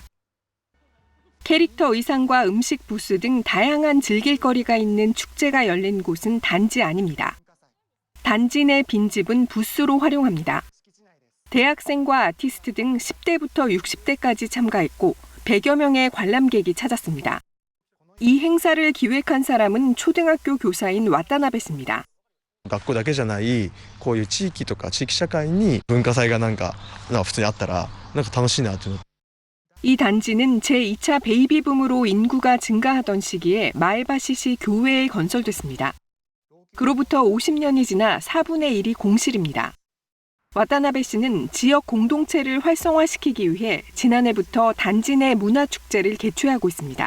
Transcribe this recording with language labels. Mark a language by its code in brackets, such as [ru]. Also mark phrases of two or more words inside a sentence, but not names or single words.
[ko] 캐릭터 의상과 음식 부스 등 다양한 즐길거리가 있는 축제가 열린 곳은 단지 아닙니다. 단지 내 빈집은 부스로 활용합니다. 대학생과 아티스트 등 10대부터 60대까지 참가했고 100여 명의 관람객이 찾았습니다. 이 행사를 기획한 사람은 초등학교 교사인 와타나베氏입니다. [ja] 学校だけじゃないこういう地域とか地域社会に文化祭が普通にあったら楽しいなと。 [ko] 이 단지는 제2차 베이비붐으로 인구가 증가하던 시기에 마에바시시 교외에 건설됐습니다. 그로부터 50년이 지나 4분의 1이 공실입니다. 와타나베 씨는 지역 공동체를 활성화시키기 위해 지난해부터 단지 내 문화축제를 개최하고 있습니다.